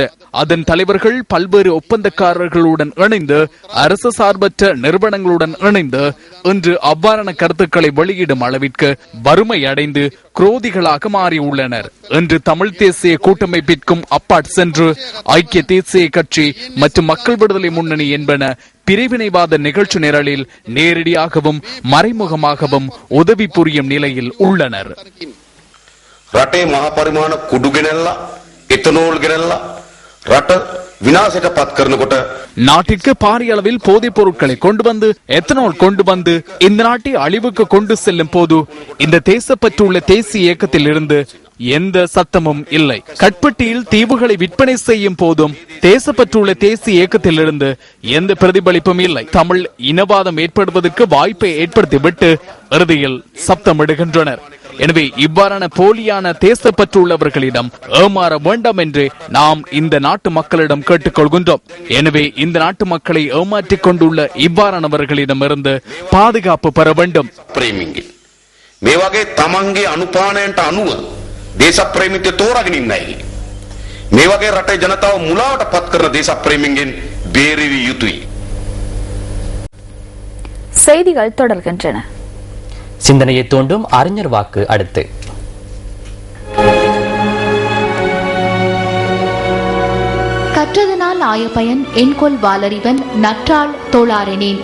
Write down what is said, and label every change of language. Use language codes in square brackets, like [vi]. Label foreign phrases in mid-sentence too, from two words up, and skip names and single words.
[ta] அதன் தலைவர்கள் பல்வேறு ஒப்பந்தக்காரர்களுடன் இணைந்து அரசு சார்பற்ற நிறுவனங்களுடன் இணைந்து இன்று அவ்வாறான கருத்துக்களை வெளியிடும் அளவிற்கு வறுமை அடைந்து குரோதிகளாக மாறியுள்ளனர். இன்று தமிழ் தேசிய கூட்டமைப்பிற்கும் அப்பாட் சென்று ஐக்கிய தேசிய கட்சி மற்றும் மக்கள் விடுதலை முன்னணி என்பன பிரிவினைவாத நிகழ்ச்சி நிரலில் நேரடியாகவும் மறைமுகமாகவும் உதவி புரியும் நிலையில் உள்ளனர். [si] රටේ මහා පරිමාණ කුඩු ගෙනල්ලා එතනෝල් ගෙනල්ලා රට විනාශයට පත් කරනකොට [ta] நாட்டிற்கு பாரிய அளவில் போதைப் பொருட்களை கொண்டு வந்து எத்தனால் கொண்டு வந்து இந்த நாட்டை அழிவுக்கு கொண்டு செல்லும் போது இந்த தேசப்பற்றுள்ள தேசிய இயக்கத்தில் இருந்து எந்த சத்தமும் இல்லை. கட்பட்டியில் தீவுகளை விற்பனை செய்யும் போதும் தேசப்பற்றுள்ள தேசிய இயக்கத்திலிருந்து எந்த பிரதிபலிப்பும் இல்லை. தமிழ் இனவாதம் ஏற்படுவதற்கு வாய்ப்பை ஏற்படுத்திவிட்டு இறுதியில் சப்தமிடுகின்றனர். எனவே இவ்வாறான போலியான தேசப்பற்றுள்ளவர்களிடம் ஏமாற வேண்டாம் என்று நாம் இந்த நாட்டு மக்களிடம் கேட்டுக்கொள்கின்றோம். எனவே இந்த நாட்டு மக்களை ஏமாற்றிக் கொண்டுள்ள இவ்வாறானவர்களிடமிருந்து பாதுகாப்பு பெற வேண்டும். [si] මේ වගේ තමන්ගේ අනුපානයන්ට අනුව දේශප්‍රේමිකයෝ තෝරාගෙන ඉන්නයි. මේ වගේ රටේ ජනතාව මුලාවට පත් කරන දේශප්‍රේමින්ගෙන් බේරිවිය යුතුයි. [ta] செய்திகள் தொடர்கின்றன. சிந்தனையை தூண்டும் அறிஞர் வாக்கு அடுத்து. கற்றதனால் ஆய பயன் என்கொல் வாலறிவன் நற்றாள் தோளாரெனேன்.